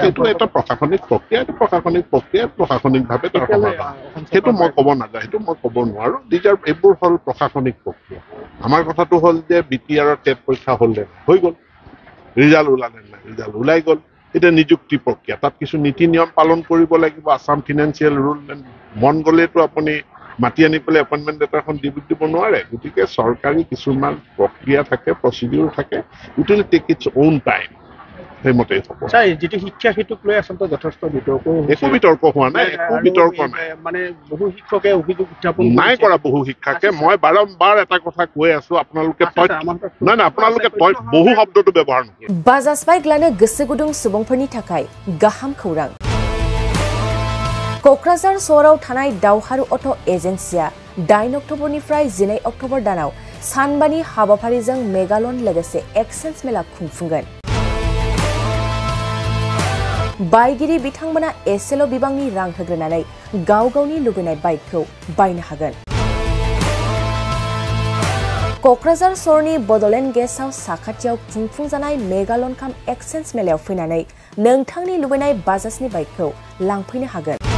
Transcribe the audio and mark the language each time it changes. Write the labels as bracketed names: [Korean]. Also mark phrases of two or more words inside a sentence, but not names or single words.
[Assamese] এইটো এটা প্ৰশাসনিক প্ৰক্ৰিয়া প্ৰশাসনিকভাৱে তাৰ সমাধান সেইটো মই ক'ব নাযাওঁ সেইটো মই ক'ব নোৱাৰো এইবোৰ হ'ল প্ৰশাসনিক প্ৰক্ৰিয়া আমাৰ কথাটো হ'ল যে BTR টেট পৰীক্ষা হ'লে হৈ গ'ল ৰিজাল্ট ওলালে নাই ৰিজাল্ট ওলাই গ'ল এটা নিযুক্তি প্ৰক্ৰিয়া তাত কিছু নীতি নিয়ম পালন কৰিব লাগিব আসাম [English] financial rule [Assamese] মন গ'লেতো আপুনি মাতি আনি পেলাই এপইণ্টমেণ্ট লেটাৰখন দিব নোৱাৰে গতিকে চৰকাৰী কিছুমান প্ৰক্ৰিয়া থাকে প্ৰচিডিউৰ থাকে [English] it will take its own time [Assamese] সেইমতেই হ'ব ছাৰ যিটো শিক্ষা সেইটোক লৈ আচলতে যথেষ্ট একো বিতৰ্ক হোৱা নাই একো বিতৰ্ক নাই মানে বহু শিক্ষকে অভিযোগ উত্থাপন নাই কৰা বহু শিক্ষকে মই বাৰম্বাৰ এটা কথা কৈ আছো আপোনালোকে নাই আপোনালোকে বহু শব্দটো ব্যৱহাৰ নকৰে [Bodo] বাজাজ বাইক লানে गोसो गुदुं सुबुंफोरनि थाखाय गाहाम खौरां क'क्राझार सहराव थानाय दावहारु अट' एजेन्सिया 8 अक्ट'बरनिफ्राय 12 अक्ट'बर दानाव सानबानि हाबाफारिजों मेगालन लोगोसे एक्सेन्स मेला खुंफुंगोन बायगिरि बिथांमोना एसेल' बिबांनि रां होग्रोनानै गाव गावनि लुबैनाय बाइकखौ बायनो हागोन क'क्राझार सहरनि बड'लेण्ड गेस्ट हाउस साखाथियाव खुंफुंजानाय मेगालन काम एक्सेन्स मेलायाव फैनानै नोंथांनि लुबैनाय बाजाजनि बाइकखौ लांफैनो हागोन